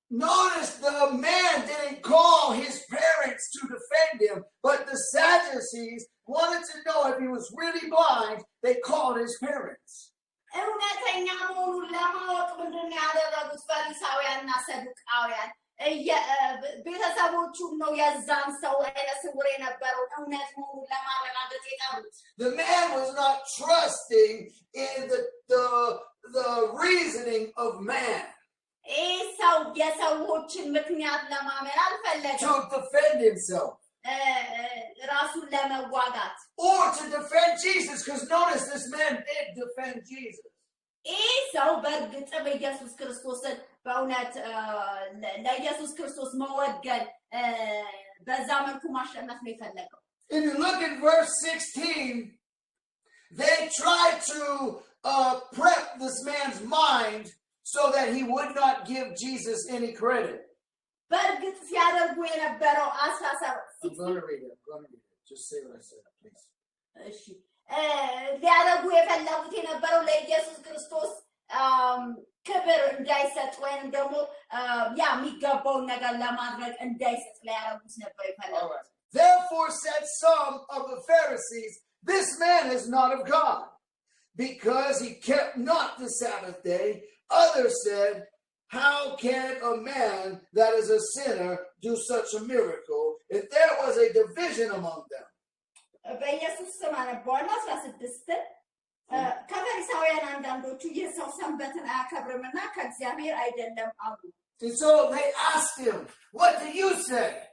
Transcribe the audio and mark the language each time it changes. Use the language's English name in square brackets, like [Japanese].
[English] Notice the man didn't call his parents to defend him, but the Sadducees wanted to know if he was really blind. They called his parents. [Amharic] እውነተኛ መሆኑን ለማወቅ ምንድን ነው ያደረጉት ፈሪሳውያንና ሰዱቃውያን? ቤተሰቦቹን ነው የዛን ሰው አይነ ስውር የነበረው እውነት መሆኑን ለማረጋገጥ የጠሩት። [English] The man was not trusting in the reasoning of man. [Amharic] ይህ ሰው የሰዎችን ምክንያት ለማመን አልፈለገም። [English] To defend himself. [Amharic] ራሱን ለመዋጋት [English] Or to defend Jesus, because notice this man did defend Jesus. [Amharic] ይህ ሰው በእርግጥም ኢየሱስ ክርስቶስን በእውነት ለኢየሱስ ክርስቶስ መወገን በዛ መልኩ ማሸነፍ ነው የፈለገው። [English] If you look at verse 16, they tried to prep this man's mind so that he would not give Jesus any credit. [Amharic] በእርግጥ ሲያደርጉ የነበረው 17 [English] I'm going to read it. Just say what I said, please. [Amharic] እሺ ሊያደርጉ የፈለጉት የነበረው ለኢየሱስ ክርስቶስ ክብር እንዳይሰጥ ወይም ደግሞ ያ የሚገባውን ነገር ለማድረግ እንዳይሰጥ ሊያደርጉት ነበር የፈለጉት። [English] Therefore said some of the Pharisees, this man is not of God, because he kept not the Sabbath day. Others said, how can a man that is a sinner do such a miracle? If there was a division among them. [Amharic] በኢየሱስ ስም አነባዋለሁ 16 ከፈሪሳውያን አንዳንዶቹ ይህ ሰው ሰንበትን አያከብርምና ከእግዚአብሔር አይደለም አሉ። [English] And so they asked him, what do you say?